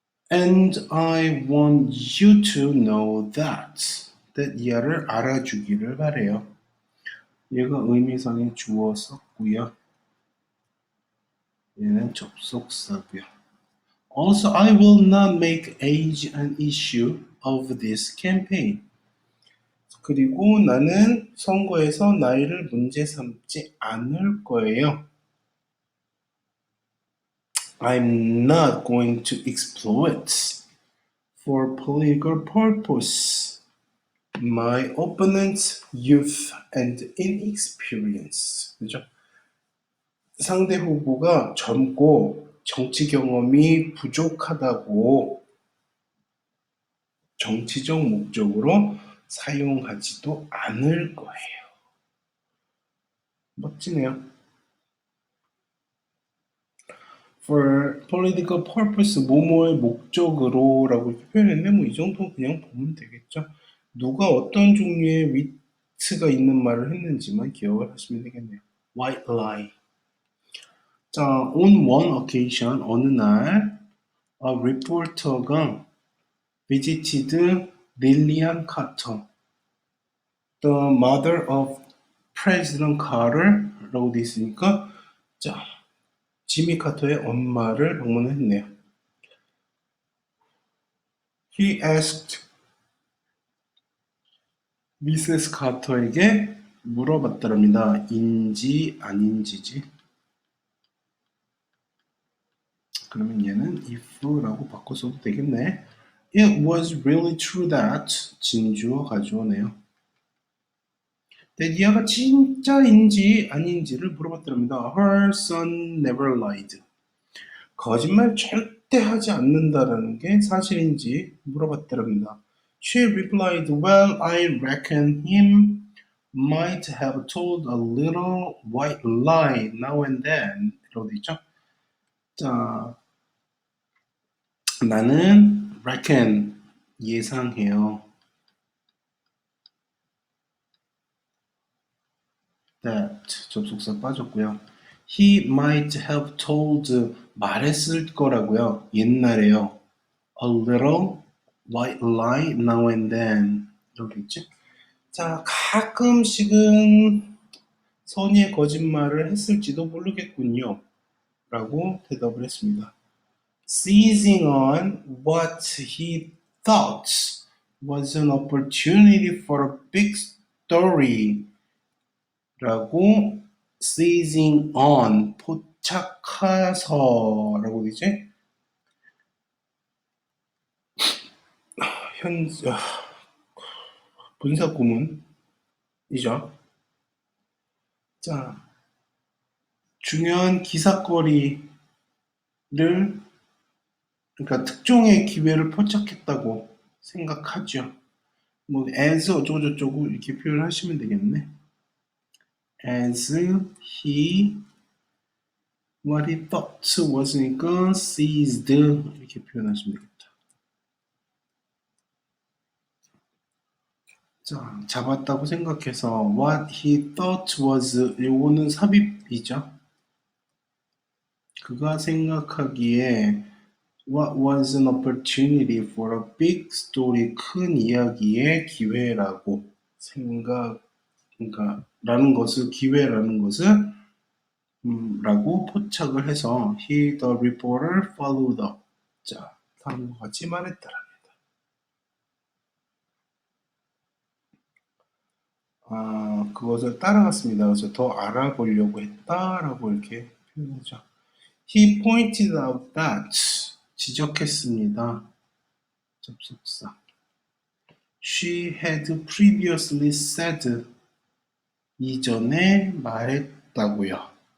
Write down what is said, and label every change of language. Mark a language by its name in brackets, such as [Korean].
[English] And I want you to know that. [Korean] 얘를 알아주기를 바래요. 얘가 의미상의 주어 썼고요. 얘는 접속사고요. [English] Also, I will not make age an issue of this campaign. [Korean] 그리고 나는 선거에서 나이를 문제 삼지 않을 거예요. [English] I'm not going to exploit for political purpose my opponent's youth and inexperience. [Korean] 그죠? 상대 후보가 젊고 정치 경험이 부족하다고 정치적 목적으로 사용하지도 않을 거예요. 멋지네요. [English] For political purpose, [Korean] 뭐뭐의 목적으로 라고 이렇게 표현했는데 이 정도 그냥 보면 되겠죠. 누가 어떤 종류의 위트가 있는 말을 했는지만 기억을 하시면 되겠네요. [English] White lie. [Korean] 자, [English] on one occasion, [Korean] 어느 날 [English] a reporter가 visited Lillian Carter, the mother of President Carter [Korean] 라고 돼 있으니까 자, 지미 카터의 엄마를 방문했네요. [English] He asked [Korean] 미세스 카터에게 물어봤더랍니다. 인지 아닌지지. 그러면 얘는 if라고 바꿔서도 되겠네. [English] It was really true that [Korean] 진주어 가져오네요. 데디아가 진짜인지 아닌지를 물어봤더랍니다. [English] Her son never lied. [Korean] 거짓말 절대 하지 않는다라는 게 사실인지 물어봤더랍니다. [English] She replied, Well, I reckon him might have told a little white lie now and then. [Korean] 이라고 돼 있죠? 자, 나는 reckon 예상해요. [English] That [Korean] 접속사 빠졌고요. [English] He might have told [Korean] 말했을 거라고요. 옛날에요. [English] A little white lie now and then. [Korean] 이렇게 있죠? 자, 가끔씩은 선의의 거짓말을 했을지도 모르겠군요. 라고 대답을 했습니다. [English] Seizing on what he thought was an opportunity for a big story [Korean] 라고 [English] seizing on [Korean] 포착해서 라고 되지? 분사 구문이죠. 자, 중요한 기사거리를 그러니까 특종의 기회를 포착했다고 생각하죠. 뭐 as 어쩌고저쩌고 이렇게 표현하시면 되겠네. [English] As he what he thought was니까 seized [Korean] 이렇게 표현하시면 되겠다. 자, 잡았다고 생각해서 [English] what he thought was [Korean] 요거는 삽입이죠. 그가 생각하기에 [English] what was an opportunity for a big story [Korean] 큰 이야기의 기회라고 그러니까 라는 것을 기회라는 것을 라고 포착을 해서 [English] he the reporter followed up. [Korean] 자, 다음과 같이 말했더랍니다. 그것을 따라갔습니다. 그래서 더 알아보려고 했다라고 이렇게 표현하죠. [English] He pointed out that [Korean] 지적했습니다. 접속사. [English] She had previously said [Korean] 이전에 말했다고요.